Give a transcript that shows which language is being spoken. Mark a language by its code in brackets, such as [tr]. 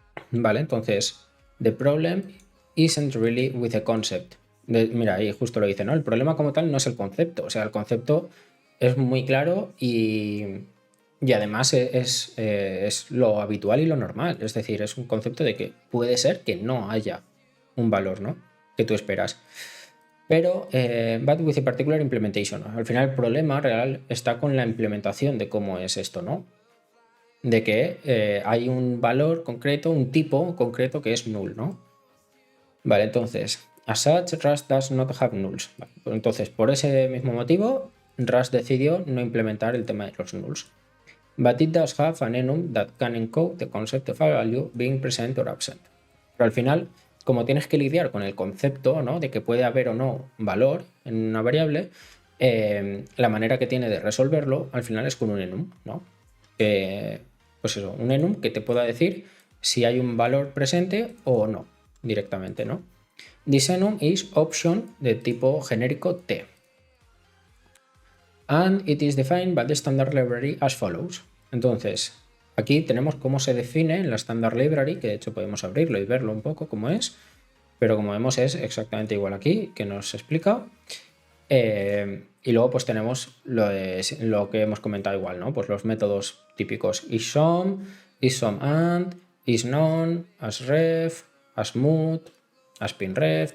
[es] Vale, entonces, [en] the problem isn't really with the concept. [es] Mira, ahí justo lo dice, ¿no? El problema como tal no es el concepto, o sea, el concepto es muy claro y además es lo habitual y lo normal, es decir, es un concepto de que puede ser que no haya un valor, ¿no? Que tú esperas. [en] Pero, but with a particular implementation. [es] Al final el problema real está con la implementación de cómo es esto, ¿no? De que hay un valor concreto, un tipo concreto que es null, ¿no? Vale, entonces, [en] as such, Rust does not have nulls. [es] Vale, pues entonces, por ese mismo motivo, Rust decidió no implementar el tema de los nulls. [en] But it does have an enum that can encode the concept of a value being present or absent. [es] Pero al final, como tienes que lidiar con el concepto, ¿no? De que puede haber o no valor en una variable, la manera que tiene de resolverlo al final es con un enum, ¿no? Pues eso, un enum que te pueda decir si hay un valor presente o no, directamente, ¿no? [en] This enum is option [es] de tipo genérico [en] T. And it is defined by the standard library as follows. [es] Entonces, aquí tenemos cómo se define en la standard library, que de hecho podemos abrirlo y verlo un poco cómo es, pero como vemos es exactamente igual aquí, que nos explica. Y luego pues tenemos lo que hemos comentado igual, ¿no? Pues los métodos típicos isSum, isSumAnd, isNone, asRef, asMood, aspinref.